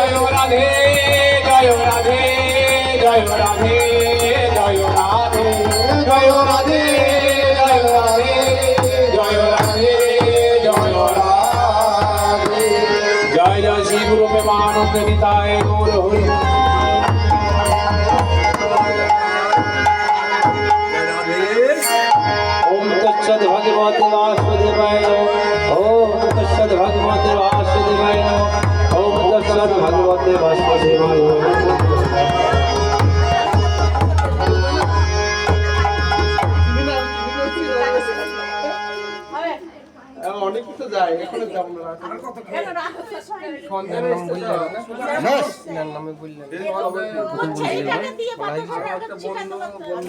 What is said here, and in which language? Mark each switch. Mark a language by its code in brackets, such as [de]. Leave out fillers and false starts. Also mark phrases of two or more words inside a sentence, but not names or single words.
[bn] জয় রাধে জয় রাধে জয় রাধে জয় রাধে জয় রাধে জয় রাধে জয় রাধে জয় রাধে। জয় জয় শ্রী গুরু প্রেমানন্দ নিতাই গৌর হরি। [sa] ओम तत्सद भगवते वासुदेवाय नमः। ओम तत्सद भगवते वासुदेवाय नमः। ओम तत्सद भगवते वासुदेवाय नमः। [bn] অনেক কিছু যায়, এখানে যাবো না। সন্ধ্যা নামে বললেন এইটাকে দিয়ে বাতাসা শিখাতে